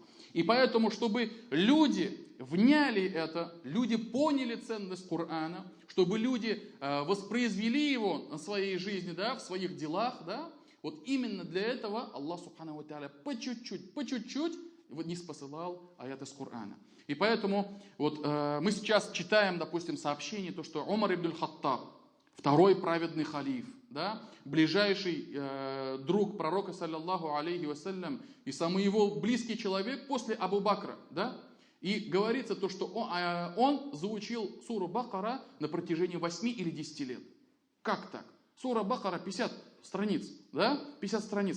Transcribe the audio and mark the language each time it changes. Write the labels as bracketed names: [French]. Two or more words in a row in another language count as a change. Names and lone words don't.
[Russian] И поэтому, чтобы люди вняли это, люди поняли ценность Корана, чтобы люди воспроизвели его на своей жизни, да, в своих делах, да, вот именно для этого Аллах [Arabic] سبحانه وتعالى [Russian] по чуть-чуть не спосылал аят из Корана. И поэтому вот мы сейчас читаем, допустим, сообщение, то, что Умар ибн аль-Хаттаб второй праведный халиф, да, ближайший друг пророка, [Arabic] صلى الله عليه وسلم, [Russian] и самый его близкий человек после Абу Бакра, да. И говорится то, что он заучил суру Бакара на протяжении 8 или 10 лет. Как так? Сура Бакара 50 страниц, да? 50 страниц.